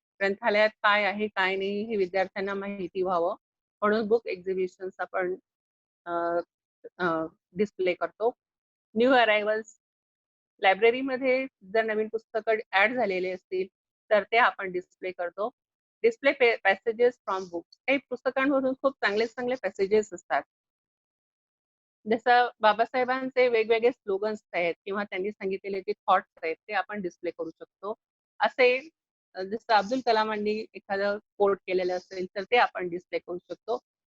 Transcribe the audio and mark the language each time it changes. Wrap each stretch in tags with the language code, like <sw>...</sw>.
<mr>ग्रंथालयात काय आहे काय नाही हे विद्यार्थ्यांना माहिती व्हावं म्हणून बुक एक्झिबिशन्स आपण डिस्प्ले करतो.</mr> <en>New arrivals.</en> <mr>लायब्ररीमध्ये जर नवीन पुस्तकं ऍड झालेले असतील तर ते आपण डिस्प्ले करतो.</mr> <en>Display passages from books.</en> <mr>काही पुस्तकांमधून खूप चांगले चांगले पॅसेजेस असतात. जसं बाबासाहेबांचे वेगवेगळे स्लोगन्स आहेत किंवा त्यांनी सांगितलेले जे थॉट्स आहेत ते आपण डिस्प्ले करू शकतो. असे जसं अब्दुल कलामांनी एखादं कोट केलेलं असेल तर ते आपण डिस्प्ले करू शकतो.</mr>